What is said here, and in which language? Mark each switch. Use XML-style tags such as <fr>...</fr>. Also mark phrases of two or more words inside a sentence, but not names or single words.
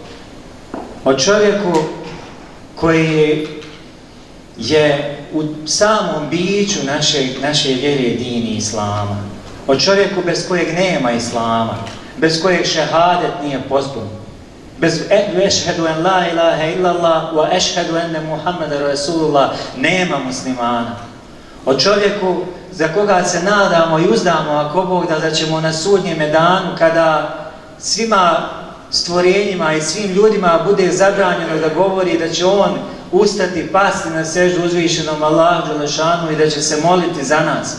<bs>O čovjeku koji je u samom biću naše vjere dini Islama. O čovjeku bez kojeg nema Islama, bez kojeg šehadet nije potpun. Bez</bs> <ar>أشهد أن لا إله إلا الله وأشهد أن محمدا رسول الله</ar> <bs>nema muslimana. O čovjeku za koga se nadamo i uzdamo ako Bog da ćemo na sudnjem danu kada svima stvorenjima i svim ljudima bude zabranjeno da govori, da će on ustati, pasti na seždu uzvišenom Allahu Đelešanu i da će se moliti za nas.</bs>